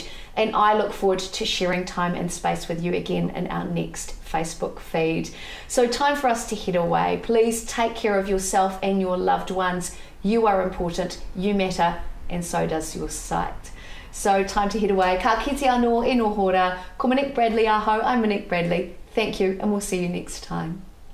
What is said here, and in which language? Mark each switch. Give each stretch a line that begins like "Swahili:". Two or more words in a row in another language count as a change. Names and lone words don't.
English: And I look forward to sharing time and space with you again in our next Facebook feed. So time for us to head away. Please take care of yourself and your loved ones. You are important, you matter, and so does your sight. So time to head away.
Māori: Ka kite anō e no hora. Ko Monique Bradley aho.
English: I'm Monique Bradley. Thank you, and we'll see you next time.